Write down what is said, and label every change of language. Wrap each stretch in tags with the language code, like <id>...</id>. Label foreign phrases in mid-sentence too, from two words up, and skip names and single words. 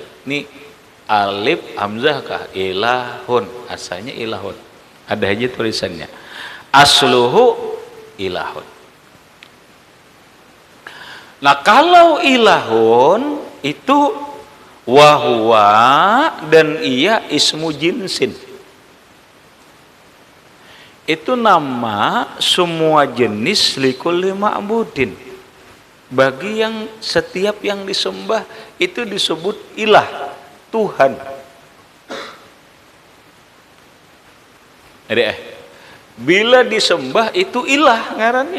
<id>Ini alif hamzah kah? Ilahun. Asalnya ilahun. Ada aja tulisannya.</id> <ar>أصله إله.</ar> <id>Nah, kalau ilahun itu wahwa dan ia</id> <ar>اسم جنس.</ar> <id>Itu nama semua jenis</id> <ar>لكل معبود.</ar> <id>Bagi yang setiap yang disembah itu disebut ilah, Tuhan. Bila disembah itu ilah ngarannya.</id>